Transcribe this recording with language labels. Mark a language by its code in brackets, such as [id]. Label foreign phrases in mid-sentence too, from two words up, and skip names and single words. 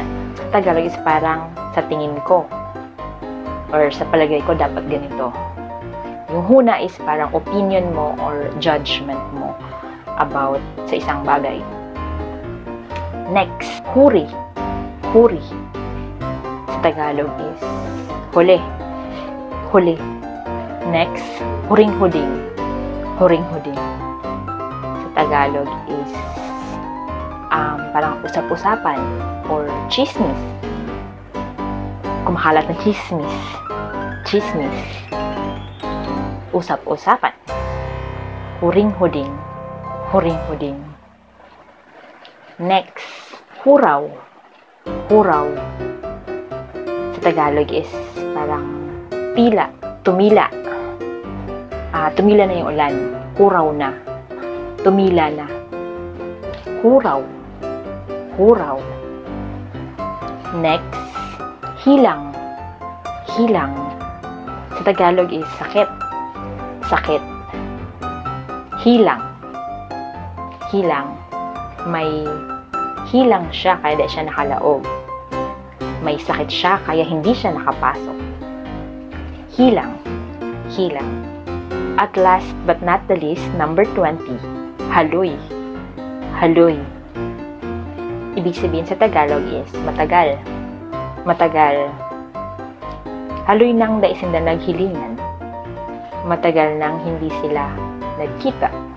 [tl] Sa Tagalog is parang sa tingin ko. Or sa palagay ko, dapat ganito. Yung huna is parang opinion mo or judgment mo about sa isang bagay. Next, huri. Huri. Sa Tagalog is huli. Huli. Next, huring-huding. Huring-huding. Sa Tagalog is parang usap-usapan or chismis. Kumakalat na chismis. Chismis. Usap-usapan. Huring-huding. Huring-huding. Next, huraw. Huraw. Sa Tagalog is parang pila. Tumila. Tumila na yung ulan. [bik] Huraw na. [tl] tumila na. [bik] Huraw, huraw. [tl] Next, hilang, hilang. Sa Tagalog is sakit, sakit. Hilang, hilang. [bik] May hilang siya kaya di siya nakalaog. [tl] May sakit siya kaya hindi siya nakapasok. Hilang, hilang. [en] At last but not the least, number 20, [tl] haloy, haloy. Ibig sabihin sa Tagalog is matagal, matagal. [bik] Haloy nang daisinda naghilingan. [tl] Matagal nang hindi sila nagkita.